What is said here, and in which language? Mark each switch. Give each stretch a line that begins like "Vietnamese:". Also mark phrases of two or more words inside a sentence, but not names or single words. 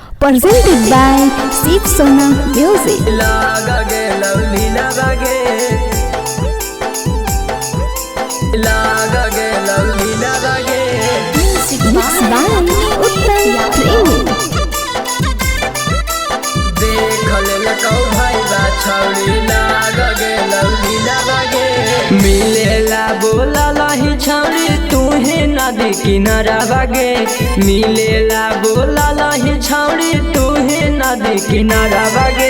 English: presented by Shiv Sona Music. Music by Uttam Premi.
Maithili: मिलेला बोला लही छौड़ी तुहे नदी किनारा बागे। मिलेला बोला लही छौड़ी तुहे नदी किनारा बागे।